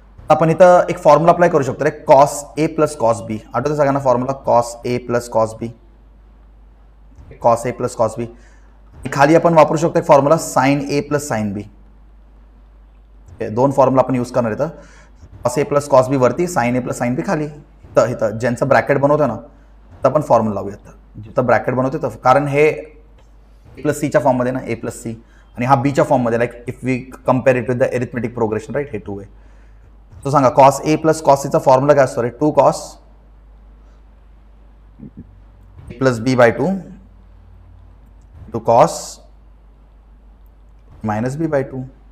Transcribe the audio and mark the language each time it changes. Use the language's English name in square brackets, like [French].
[Marathi] आपण इथं एक फॉर्म्युला अप्लाय करू शकतो रे, कॉस ए प्लस कॉस बी. आठवतं सगळ्यांना formula, cos A plus cos B, cos A plus cos बी. खाली आपण वापरू शकतो एक फॉर्म्युला साइन ए प्लस साइन बी. 2 फॉर्म्युला आपण यूज करणार इथं. कॉस ए प्लस कॉस बी वरती, साइन ए प्लस साइन बी खाली. इथं ज्यांचं ब्रॅकेट बनवतोय ना तर आपण फॉर्म्युला लावूयात. जिथं ब्रॅकेट बनवतोय तर, कारण हे ए प्लस सीच्या फॉर्ममध्ये ना, ए प्लस सी, आणि हा बीच्या फॉर्ममध्ये. [English] like if we compare it with the arithmetic progression right, [Marathi] हे 2 आहे. तो सांगा कॉस ए प्लस कॉस सीचा फॉर्म्युला काय असतो रे, 2 cos plus B bye 2 to cos minus B bye 2.